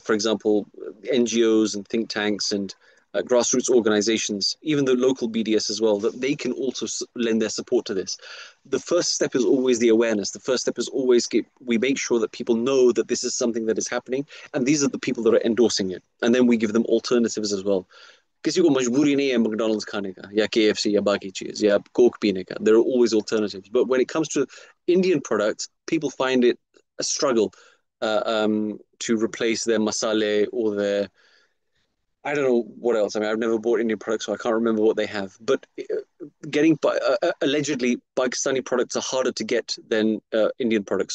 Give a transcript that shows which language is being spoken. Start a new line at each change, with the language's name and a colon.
English: For example, NGOs and think tanks and grassroots organizations, even the local BDS as well, that they can also lend their support to this. The first step is always the awareness. The first step is always we make sure that people know that this is something that is happening, and these are the people that are endorsing it. And then we give them alternatives as well.
Hindi: किसी को मजबूरी नहीं है McDonald's खाने का या KFC या बाकी चीज या कोक पीने का.
English: There are always alternatives. But when it comes to Indian products, people find it a struggle to replace their masale or their, I don't know what else. I mean, I've never bought Indian products, so I can't remember what they have. But getting allegedly Pakistani products are harder to get than Indian products.